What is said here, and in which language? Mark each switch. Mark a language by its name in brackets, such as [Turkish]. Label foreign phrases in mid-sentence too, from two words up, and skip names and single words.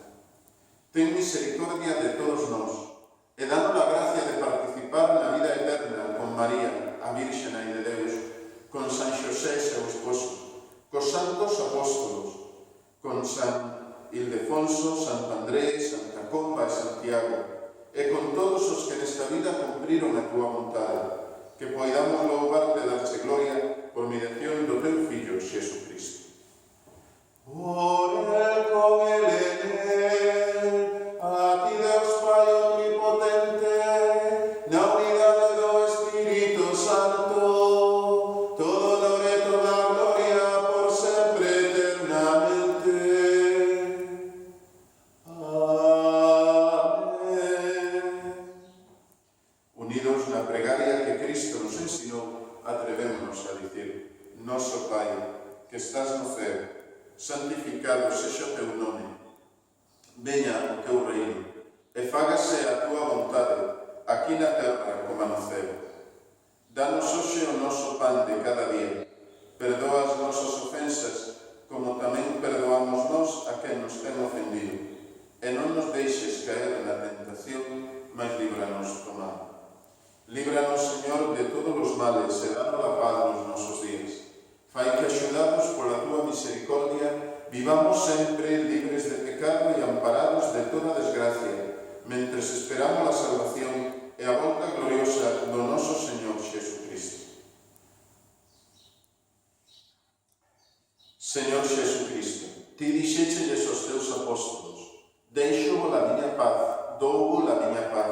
[Galician] Ten misericordia de todos nós e danos a gracia de participar na vida eterna con María, a Virxe Nai de Deus, con San Xosé, seu esposo, cos santos apóstolos, con San Ildefonso, Santo Andrés, Santa Comba e Santiago, e con todos os que nesta vida cumpriron a tua vontade, que poidamos louvar de darche gloria por mediación do teu Fillo, Xesucristo. Por el, con el, en él, a ti Deus Pai omnipotente, na unidade do Espírito Santo, todo honor e toda gloria por sempre eternamente. Amén. Unidos na pregaria que Cristo nos ensinou, atrevémonos a dicir: Noso Pai, que estás no céu, santificado sexa o teu nome. Veña o teu reino, e fágase a tua vontade, aquí na terra como no céu. Danos hoxe o noso pan de cada día. Perdoa as nosas ofensas, como tamén perdoamos nós a quen nos ten ofendido. E non nos deixes caer na tentación, mas líbranos do mal. Líbranos, Señor, de todos os males e danos a paz nos nosos días. Fai que, axudados pola tua misericordia, vivamos sempre libres de pecado e amparados de toda desgracia, mentres esperamos a salvación e a volta gloriosa do noso Señor Xesucristo. Señor Xesucristo, ti dixéchelles aos teus apóstolos: deixo-vos a miña paz, dou-vos a miña paz.